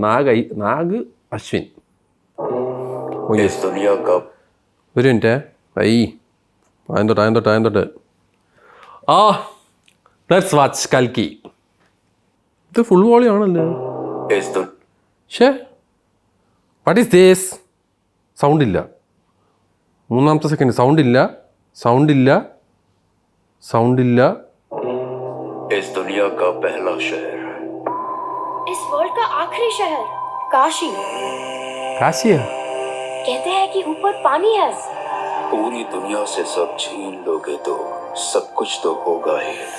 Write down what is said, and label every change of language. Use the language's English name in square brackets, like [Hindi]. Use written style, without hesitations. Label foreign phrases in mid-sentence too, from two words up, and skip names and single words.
[Malayalam] നാഗ് അശ്വിൻ. ഒരു മിനിറ്റ്, ആയന്തോട്ട്. [English] Let's watch [Malayalam] കൽക്കി. ഇത് ഫുൾ വോളിയം ആണല്ലോ. [English] What is this? [Malayalam] സൗണ്ട് ഇല്ല. മൂന്നാമത്തെ സെക്കൻഡ് സൗണ്ട് ഇല്ല. [Hindi] इस दुनिया का पहला शहर, इस वर्ल्ड का आखिरी शहर काशी है। कहते हैं कि ऊपर पानी है। पूरी दुनिया से सब छीन लोगे तो सब कुछ तो होगा ही।